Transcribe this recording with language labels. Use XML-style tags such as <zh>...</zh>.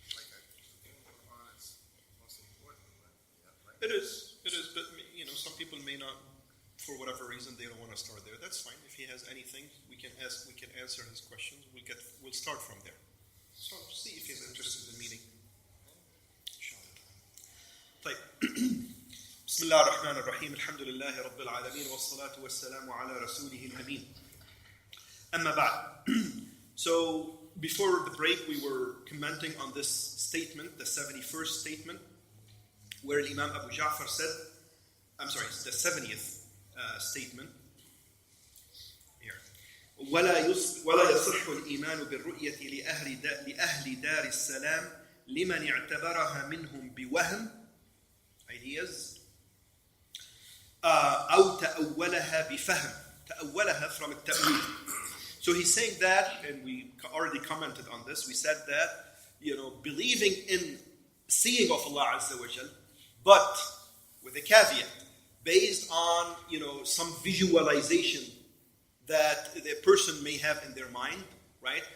<en>Like giving Quran is most important, right? It is, but some people may not, for whatever reason, they don't want to start there. That's fine. If he has anything, we can answer his questions. We'll start from there. So see if he's interested in meeting.</en> <ar>طيب بسم الله الرحمن الرحيم الحمد لله رب العالمين والصلاة والسلام على رسوله الأمين أما بعد.</ar> <en>So before the break we were commenting on this statement, the 71st statement, where Imam Abu Ja'far said I'm sorry, the 70th statement here.</en> <ar>ولا يصح الإيمان بالرؤية لأهل دار السلام لمن اعتبرها منهم بوهم</ar> <en>ideas</en> <ar>أو تأولها بفهم تأولها</ar> <en>from</en> <ar>التأويل.</ar> <en>So he's saying that, and we already commented on this, we said that, believing in seeing of Allah Azza wa Jal, but with a caveat, based on, some visualization that the person may have in their mind, right?</en>